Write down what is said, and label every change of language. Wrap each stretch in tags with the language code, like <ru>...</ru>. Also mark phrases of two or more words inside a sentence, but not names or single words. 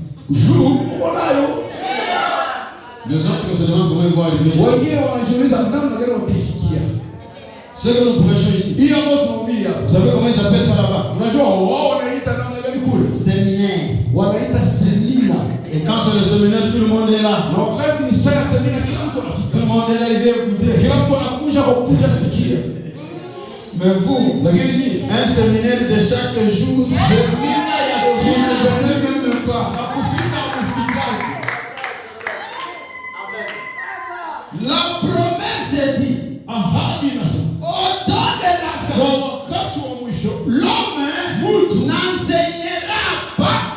<fr>Les autres se demandent comment ils vont arriver. Ce que nous prêchons ici. Vous savez comment ils appellent ça là-bas? Séminaire.</fr> <sw>Na wakati ni saa ya semina kila mtu anafika.</sw> <fr>Tout le monde est là il veut écouter.</fr> <sw>Kila mtu anakuja kukuja sikia.</sw> <fr>Mais vous, un séminaire de chaque jour, séminaire ya vous ne venez même pas. La promesse est dit. Au temps de la fin, l'homme n'enseignera pas.</fr>